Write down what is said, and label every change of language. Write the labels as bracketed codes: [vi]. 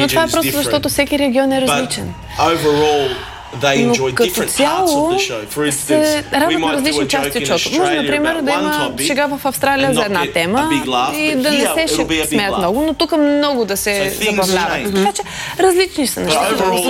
[bg] Но това е просто защото всеки регион е различен. [en] Overall they enjoy different parts of the show. For instance, we might [bg] различни части от шоуто. Може например да има шега в Австралия за една тема и да не се смеят много, но тук много да се забавляват. Така че различни са нещата.